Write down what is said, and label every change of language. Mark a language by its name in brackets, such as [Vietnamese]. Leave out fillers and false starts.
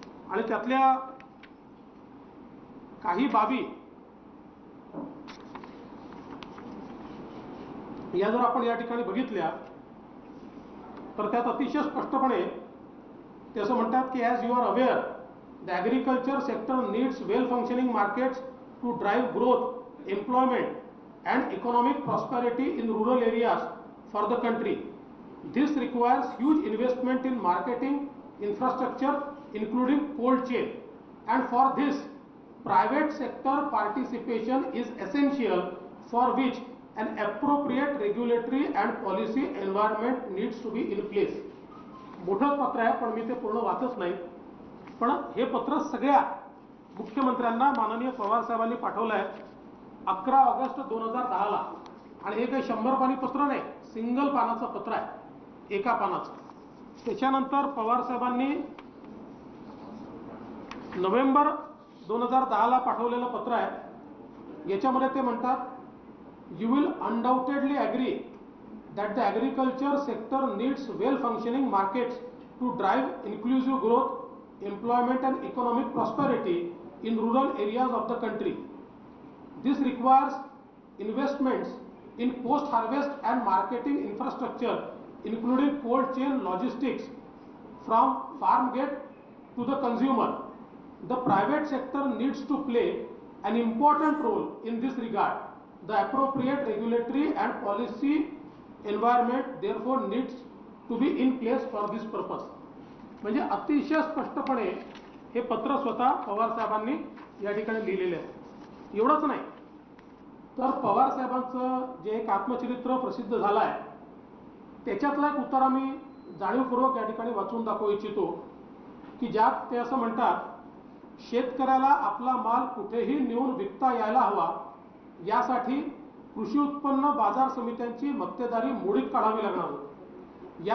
[Marathi] आणि त्यातल्या काही बाबी या जर आपण या ठिकाणी बघितल्या तर त्यात अतिशय स्पष्टपणे ते असं म्हणतात की [English] As you are aware the agriculture sector needs well functioning markets to drive growth, employment and economic prosperity in rural areas for the country. This requires huge investment in marketing infrastructure including cold chain, and for this private sector participation is essential, for which an appropriate regulatory and policy environment needs to be in place. [Marathi] मोठं पत्र आहे पण मी ते पूर्ण वाचत नाही, पण हे पत्र सगळ्या मुख्यमंत्र्यांना माननीय पवार साहेबांनी पाठवलं आहे 11 ऑगस्ट 2010ला. आणि हे काही 100 पानी पत्र नाही, सिंगल पानाचं पत्र आहे, एका पानाचं. त्याच्यानंतर पवार साहेबांनी नोव्हेंबर 2010ला पाठवलेलं पत्र आहे. याच्यामध्ये ते म्हणतात [English] You will undoubtedly agree that the agriculture sector needs well functioning markets to drive inclusive growth, employment and economic prosperity in rural areas of the country. This requires investments in post-harvest and marketing infrastructure, including cold chain logistics from farm gate to the consumer. The private sector needs to play an important role in this regard. The appropriate regulatory and policy environment therefore needs to be in place for this purpose. [Marathi] म्हणजे अतिशय स्पष्टपणे हे पत्र स्वतः पवार साहेबांनी या ठिकाणी लिहिलेले आहे. एवढंच नाही तर पवार साहेबांचं जे एक आत्मचरित्र प्रसिद्ध झालं आहे त्याच्यातला एक उत्तर आम्ही जाणीवपूर्वक या ठिकाणी वाचून दाखवू इच्छितो की ज्यात ते असं म्हणतात, शेतकऱ्याला आपला माल कुठेही नेऊन विकता यायला हवा यासाठी कृषी उत्पन्न बाजार समित्यांची मक्तेदारी मोडीत काढावी लागणार होती.